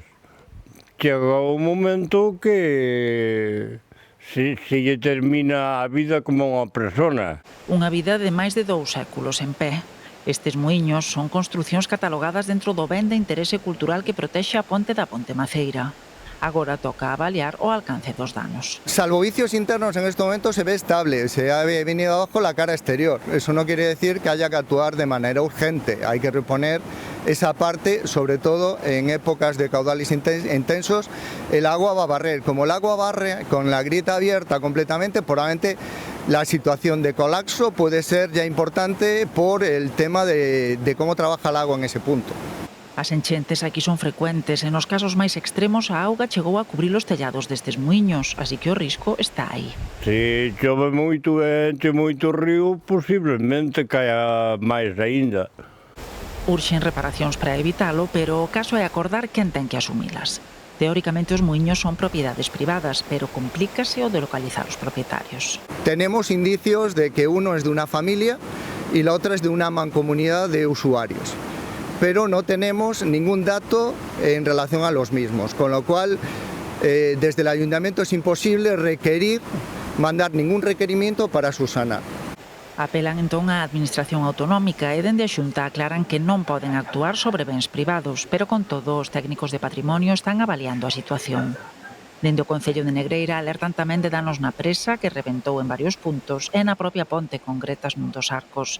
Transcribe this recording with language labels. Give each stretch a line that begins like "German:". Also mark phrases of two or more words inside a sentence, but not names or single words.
Galician: Chegou un momento que se lle termina a vida como unha persona. Unha vida de máis de 2 séculos en pé. Estes muiños son construcións catalogadas dentro do ben de interese cultural que protexe a ponte da Ponte Maceira. Agora toca avaliar o alcance dos danos.
Spanish: Salvo vicios internos, en este momento se ve estable, se ha venido abajo la cara exterior. Eso no quiere decir que haya que actuar de manera urgente, hay que reponer esa parte, sobre todo en épocas de caudales intensos, el agua va a barrer. Como el agua barre con la grieta abierta completamente, probablemente la situación de colapso puede ser ya importante por el tema de cómo trabaja el agua en ese punto.
Galician: As enchentes aquí son frecuentes e nos casos máis extremos a auga chegou a cubrir os tellados destes muiños, así que o risco está aí. Se chove moito e enche moito río, posiblemente caia máis aínda. Urxen reparacións para evitalo, pero o caso é acordar quen ten que asumilas. Teóricamente os muiños son propiedades privadas, pero complícase o de localizar os propietarios.
Spanish: Tenemos indicios de que uno es de una familia y la otra es de una mancomunidad de usuarios, pero no tenemos ningún dato en relación a los mismos, con lo cual desde el ayuntamiento es imposible mandar ningún requerimiento para subsanar.
Galician: Apelan entón á Administración Autonómica e dende a Xunta aclaran que non poden actuar sobre bens privados, pero con todo os técnicos de patrimonio están avaliando a situación. Dende o Concello de Negreira alertan tamén de danos na presa que rebentou en varios puntos e na propia ponte con gretas nun dos arcos.